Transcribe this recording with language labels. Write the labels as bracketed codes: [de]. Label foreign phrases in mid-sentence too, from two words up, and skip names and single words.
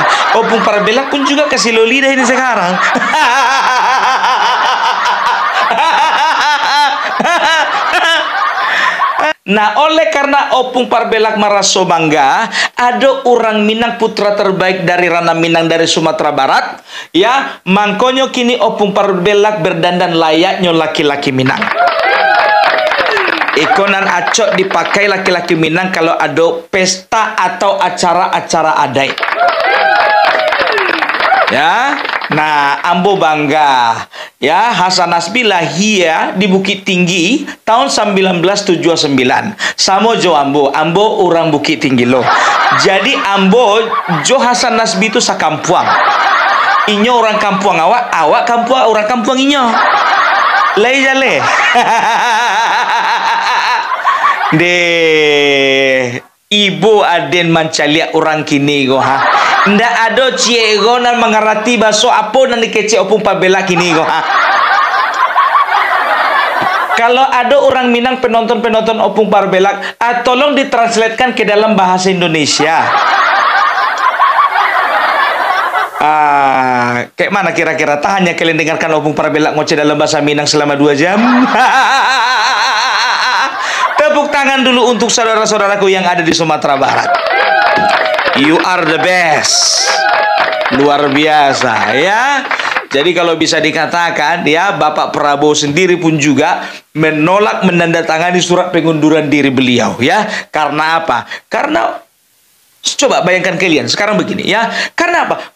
[id] Opung Parbelak pun juga kesilio lidah ini sekarang. Nah, oleh karena Opung Parbelak [min] maraso bangga, [id] ada orang Minang putra terbaik dari ranah Minang dari Sumatera Barat, ya, [min] mangkonyo kini [id] Opung Parbelak berdandan layaknya laki-laki Minang. Ikonan acok dipakai laki-laki Minang kalau ada pesta atau acara-acara adat. [min] Ya, nah ambo bangga. [id] Ya, Hasan Nasbi lahir di Bukit Tinggi tahun 1979. [min] Samo jo ambo orang Bukit Tinggi loh. Jadi ambo jo Hasan Nasbi itu sakampuang. Inyo orang kampuang awak kampuang orang kampuang inyo. Lei jale. Ibu aden mancalia orang kini go ha. Ndak ada ciego nan mengerti baso apa nan dikece Opung Parbelak kini go ha. [id] Kalau ada orang Minang penonton Opung Parbelak, tolong ditranslatekan ke dalam bahasa Indonesia. Kayak mana kira-kira? Tak hanya kalian dengarkan Opung Parbelak ngoceh dalam bahasa Minang selama 2 jam. Tepuk tangan dulu untuk saudara-saudaraku yang ada di Sumatera Barat. [en] You are the best. [id] Luar biasa ya. Jadi kalau bisa dikatakan ya, Bapak Prabowo sendiri pun juga menolak menandatangani surat pengunduran diri beliau ya. Karena apa? Karena coba bayangkan kalian sekarang begini ya. Karena apa?